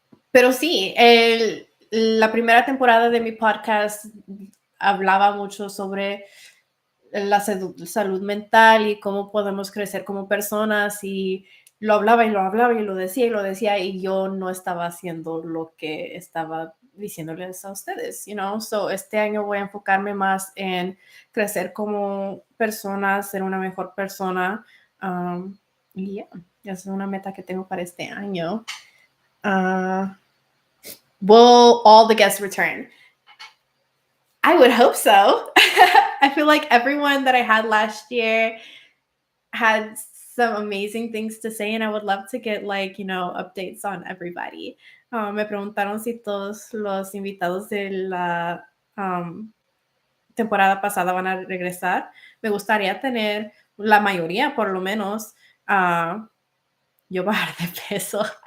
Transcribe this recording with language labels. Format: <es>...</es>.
<es>Pero sí, la primera temporada de mi podcast hablaba mucho sobre la salud mental y cómo podemos crecer como personas, y lo hablaba y lo hablaba y lo decía y yo no estaba haciendo lo que estaba diciéndoles a ustedes, So este año voy a enfocarme más en crecer como persona, ser una mejor persona. Y yeah, esa es una meta que tengo para este año.</es> <en>Will all the guests return? I would hope so. I feel like everyone that I had last year had some amazing things to say, and I would love to get, updates on everybody.</en> <es>Me preguntaron si todos los invitados de la temporada pasada van a regresar. Me gustaría tener la mayoría, por lo menos. Yo bajar de peso.</es>